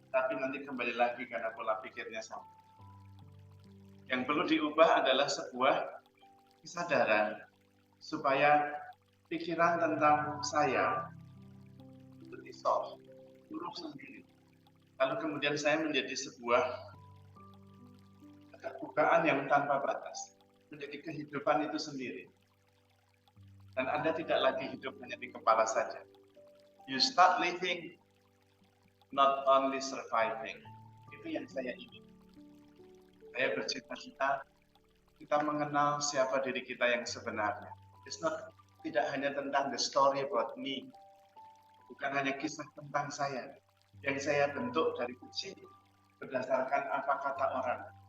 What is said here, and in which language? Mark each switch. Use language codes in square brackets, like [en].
[id] Tapi nanti kembali lagi karena pola pikirnya sama. Yang perlu diubah adalah sebuah kesadaran supaya pikiran tentang saya itu dissolve, turun sendiri. Lalu kemudian saya menjadi sebuah keterbukaan yang tanpa batas, menjadi kehidupan itu sendiri. Dan Anda tidak lagi hidup hanya di kepala saja. [en] You start living, not only surviving. [id] Itu yang saya ingin. Saya bercita-cita kita mengenal siapa diri kita yang sebenarnya. [en] It's not, [id] tidak hanya tentang [en] the story about me. [id] Bukan hanya kisah tentang saya. Yang saya bentuk dari kecil berdasarkan apa kata orang.